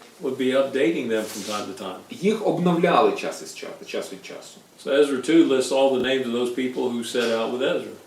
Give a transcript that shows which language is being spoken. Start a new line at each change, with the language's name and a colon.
English: would be updating them from time to time.
Ukrainian: їх обновляли час від часу.
English: So Ezra 2 lists all the names of those people who set out with Ezra.